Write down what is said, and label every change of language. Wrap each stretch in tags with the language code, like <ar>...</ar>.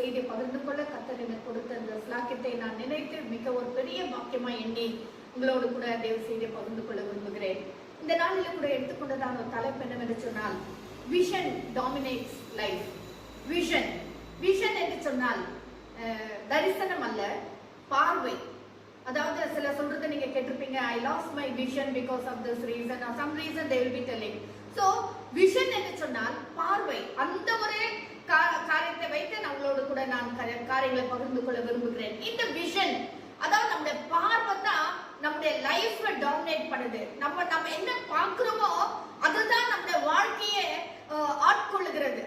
<ta>பகிர்ந்து கொள்ள கர்த்தர் எனக்கு கொடுத்த அந்த ஸ்லாக்கியத்தை நான் நினைத்து மிக ஒரு பெரிய பாக்கியமா எண்ணி உங்களோடு கூட தயவு செய்து பகிர்ந்து கொள்ள விரும்புகிறேன். இந்த நாளில் கூட எடுத்துக்கொண்டதான ஒரு தலைப்பு என்னவென்று சொன்னால் vision dominates life. Vision vision என்று சொன்னால் தரிசனம் அல்ல, பார்வை. அதாவது சில சொல்றது நீங்க கேட்டிருப்பீங்க,</ta> <en>I lost my vision because of this reason or some reason they will be telling. So vision</en> <ta>என்று சொன்னால் பார்வை. அந்த ஒரு காரியத்தை வைத்து நம்மளோடு கூட நான் காரியங்களை பகிர்ந்து கொள்ள விரும்புகிறேன். இந்த விஷன் அதாவது நம்முடைய பார்வை தான் நம்முடைய லைஃப்ல டாமினேட் பண்ணுது. நம்ம என்ன பார்க்கிறோமோ அதுதான் நம்முடைய வாழ்க்கையை ஆட்கொள்ளுகிறது.</ta>